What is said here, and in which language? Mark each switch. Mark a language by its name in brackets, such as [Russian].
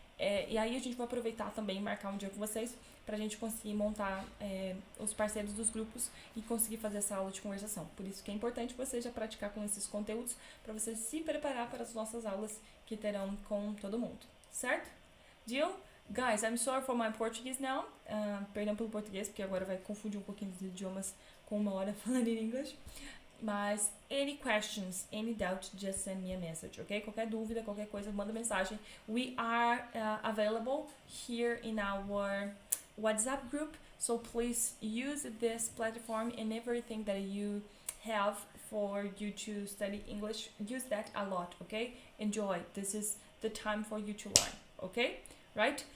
[Portuguese] E aí a gente vai aproveitar também e marcar um dia com vocês pra gente conseguir montar os parceiros dos grupos e conseguir fazer essa aula de conversação. Por isso que é importante você já praticar com esses conteúdos para você se preparar para as nossas aulas que terão com todo mundo, certo? [English] Deal? Guys, I'm sorry for my Portuguese now. [Portuguese] Perdão pelo português, porque agora vai confundir um pouquinho os idiomas com uma hora falando em inglês. [English] Mas, any questions, any doubt, just send me a message, ok? [Portuguese] Qualquer dúvida, qualquer coisa, manda mensagem. [English] We are available here in our WhatsApp group, so please use this platform and everything that you have for you to study English. Use that a lot, okay? Enjoy. This is the time for you to learn, okay? Right?